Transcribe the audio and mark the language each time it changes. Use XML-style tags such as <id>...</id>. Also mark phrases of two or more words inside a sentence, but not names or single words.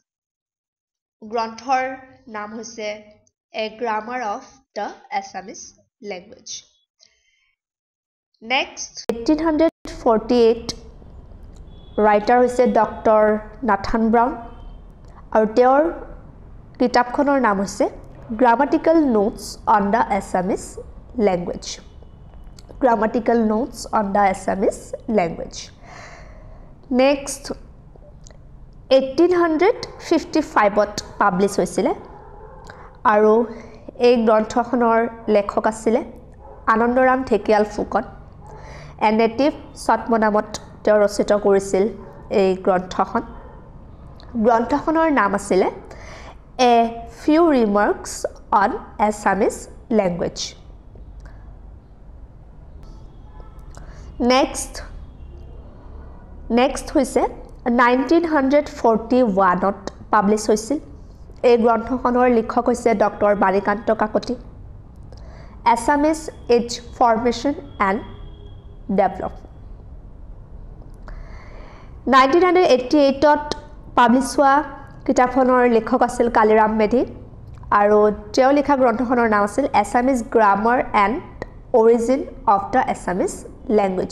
<as>গ্ৰন্থৰ নাম হৈছে এ গ্ৰামাৰ অফ দ্য আছামিজ লেংগুৱেজ। নেক্সট 1848 ৰাইটাৰ হৈছে ডক্টৰ নাথান ব্ৰাউন আৰু তেওঁৰ কিতাপখনৰ নাম হৈছে Grammatical Notes on the Assamese Language. Grammatical Notes on the Assamese Language. Next 1855ত পাব্লিছ হৈছিলে আৰু এই গ্ৰন্থখনৰ লেখক আছিলে আনন্দৰাম ঢেকিয়াল ফুকন। এ নেটিভ ছদ্মনামত তেওঁ ৰচিত কৰিছিল এই গ্ৰন্থখন। গ্ৰন্থখনৰ নাম আছিলে A few remarks on Assamese language. Next হৈছে 1941ত পাব্লিছ হৈছিল। এই গ্ৰন্থখনৰ লিখক হৈছে ডক্টৰ বাণীকান্ত কাকতি। Assamese Age Formation and Development. 1988ত পাব্লিছ হোৱা কিতাপখনৰ লেখক আছিল কালিৰাম মেধি আৰু তেওঁ লিখা গ্ৰন্থখনৰ নাম আছিল Assamese Grammar and Origin of the Assamese Language।</as>